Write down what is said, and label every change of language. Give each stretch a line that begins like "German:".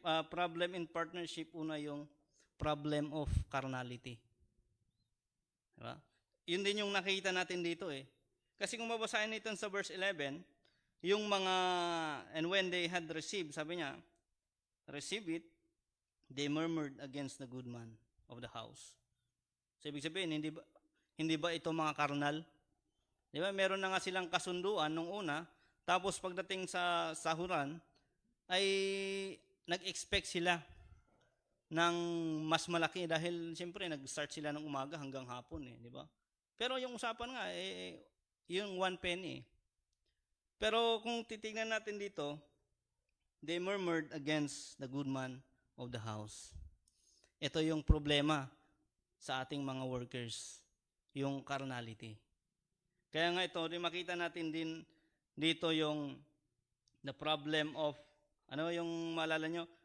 Filipino: Problem in partnership, una yung problem of carnality. Diba? Yun din yung nakita natin dito Kasi kung mabasahin nito sa verse 11, yung mga,
English: and when they had received, sabi niya, receive it, they murmured against the good man of the house.
Filipino: So, ibig sabihin, hindi ba ito mga karnal? Di ba? Meron na nga silang kasunduan nung una, tapos pagdating sa sahuran, ay nag-expect sila ng mas malaki dahil siyempre nag-start sila ng umaga hanggang hapon di ba? Pero yung usapan nga yung 1 penny. Pero kung titingnan natin dito,
English: they murmured against the good man of the house.
Filipino: Ito yung problema sa ating mga workers, yung carnality. Kaya nga ito, makita natin din dito yung
English: the problem of,
Filipino: ano yung maalala nyo?